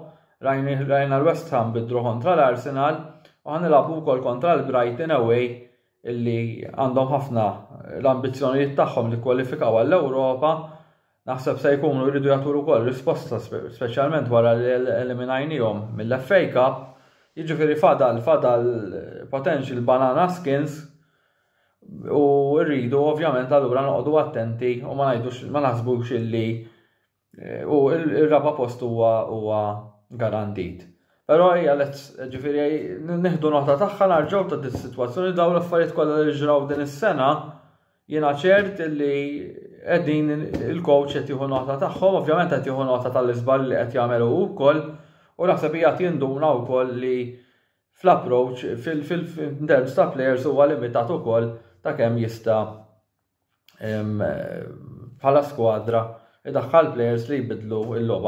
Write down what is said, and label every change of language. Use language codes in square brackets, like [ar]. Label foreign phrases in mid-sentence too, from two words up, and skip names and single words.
[mt] Rajna l-West Ham bid-draw kontra l-Arsenal u ħanilagħbu wkoll kontra l-Brighton away illi għandhom ħafna l-ambizzjonijiet tagħhom li kwalifikaw għall-Ewropa. Naħseb se jkunu jridu jagħtu wkoll risposta speċjalment wara li eliminajnihom mill-FA Cup. Jiġifieri fadal [en] potential banana skins [mt] U rridu ovvjament allura noqogħdu attenti u ma naħsbux illi u il-raba post huwa garantit. Però hija ġifieri nieħdu nota tagħha narġgħu ta' dis-sitwazzjoni dawn l-affarijiet kollha li ġraw din is-sena jiena ċert li qegħdin il-coach qed jieħu nota tagħhom, ovvjament qed jieħu nota tal-iżball li qed jagħmlu wkoll u naħseb hija jinduna wkoll li fl-approach fil-terms ta' players huwa limitat ukoll ta' kemm jista' bħala skwadra idaħħal players li jbidlu il-logħba.